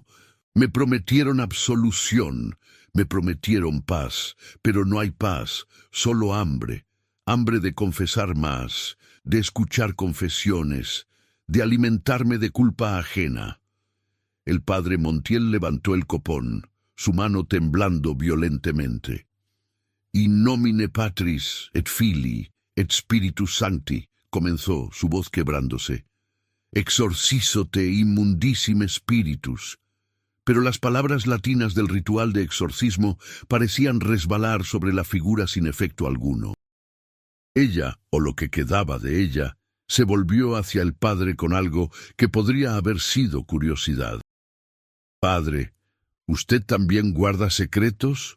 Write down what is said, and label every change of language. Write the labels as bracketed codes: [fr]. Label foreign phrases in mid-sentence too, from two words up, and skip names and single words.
[es] Me prometieron absolución, me prometieron paz, pero no hay paz, solo hambre. Hambre de confesar más, de escuchar confesiones, de alimentarme de culpa ajena». El padre Montiel levantó el copón, su mano temblando violentemente. [la] «In nomine Patris et Filii et Spiritus Sancti», [es] comenzó, su voz quebrándose. [la] «Exorcizo te immundissime spiritus». [es] Pero las palabras latinas del ritual de exorcismo parecían resbalar sobre la figura sin efecto alguno. Ella, o lo que quedaba de ella, se volvió hacia el padre con algo que podría haber sido curiosidad. «Padre, ¿usted también guarda secretos?